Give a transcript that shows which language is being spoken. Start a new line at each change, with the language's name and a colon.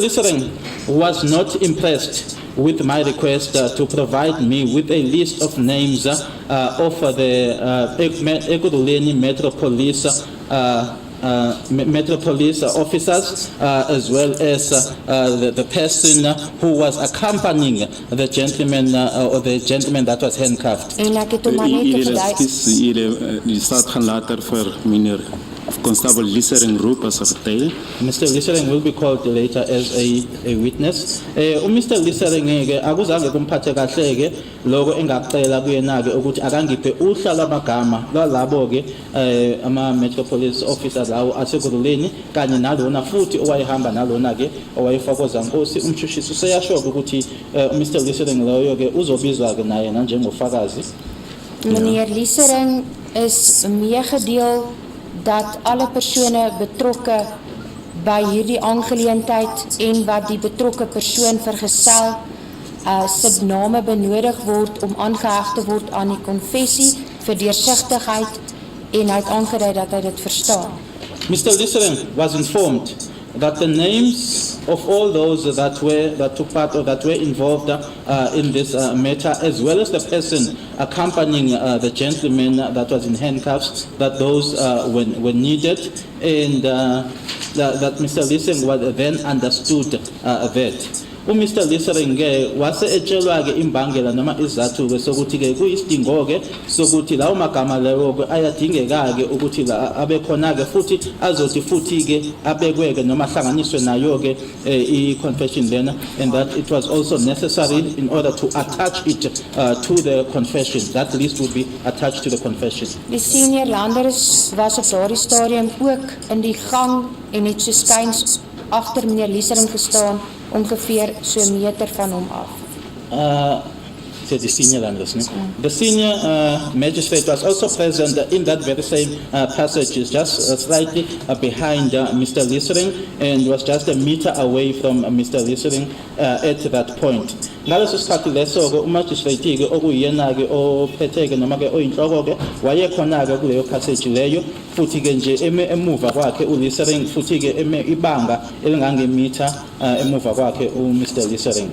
English: Lissering was not impressed with my request to provide me with a list of names of the Ekurhuleni Metro Police Metro Police officers, as well as the person who was accompanying the gentleman or the gentleman that was handcuffed.
Afrikaans: En ek het hom maar net verduidelik. Die staat gaan later vir meneer Constable Lissering roep as 'n getuie.
English: Mr. Lissering will be called later as a witness.
Zulu: Mr. Lissering ke akuzange kumphathe kahle ke lokho engacela kuyena ke ukuthi akangiphe uhla lamagama lalabo ke ama Metro Police officers lawo aseKuruleni kanye nalona futhi owayehamba nalona ke owayefaka uZankosi umshushisi useyasho ukuthi Mr. Lissering loyo ke uzobizwa ke naye njengofakazi.
Afrikaans: Meneer Lissering is meegedeel dat alle persone betrokke by hierdie aangeleentheid en wat die betrokke persoon vergesel se name benodig word om aangeheg te word aan die konfessie vir deursigtigheid en hy het aangedui dat hy dit verstaan.
English: Mr. Lissering was informed that the names of all those that took part or that were involved in this matter, as well as the person accompanying the gentleman that was in handcuffs, that those were needed, and that Mr. Lissering was then understood that.
Zulu: Mr. Lissering wase etshelwa ke imbangela noma izathu ke sokuthi ke kuyisidingo ke sokuthi lawo magama lawo ke ayadingeka ke ukuthi la abe khona ke futhi azothi futhi ke abekwe ke noma hlanganiswe nayo ke i-confession lena,
English: and that it was also necessary in order to attach it to the confession. That list would be attached to the confession.
Afrikaans: Die senior landers was op daardie stadium ook in die gang en het so skuins agter meneer Lissering gestaan, ongeveer so 'n meter van hom af.
English: The senior landers. The senior magistrate was also present in that very same passage, just slightly behind Mr. Lissering, and was just a meter away from Mr. Lissering at that point.
Zulu: Ngaleso sikhathi leso ke umagistrate ke okuyena ke ophethe ke noma ke oyinhloko ke wayekhona ke kuleyo passage leyo, futhi ke nje emuva kwakhe uLissering futhi ke ibanga elingangemeter emuva kwakhe uMr. Lissering.